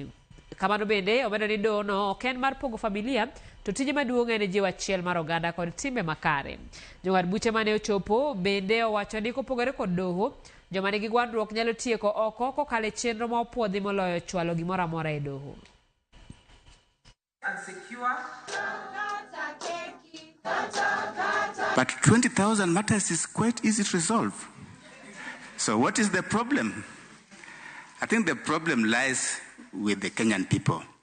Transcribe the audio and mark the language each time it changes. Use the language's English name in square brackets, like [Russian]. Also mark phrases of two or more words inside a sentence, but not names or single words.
[Luo (Kenya and Tanzania)] Kamano bende omedo ni doho no ok en mar pogo familia to tije maduong' en jiwo achiel mar oganda kod timbe makare. Jong'ad buche mane ochopo bende owacho ni kopogore kod doho, joma nigi gwandruok nyalo tieko oko kokalo chenro ma opuodhi moloyo chwalo gimoro amora e doho. [English] But 20,000 matters is quite easy to resolve. So what is the problem? I think the problem lies with the Kenyan people.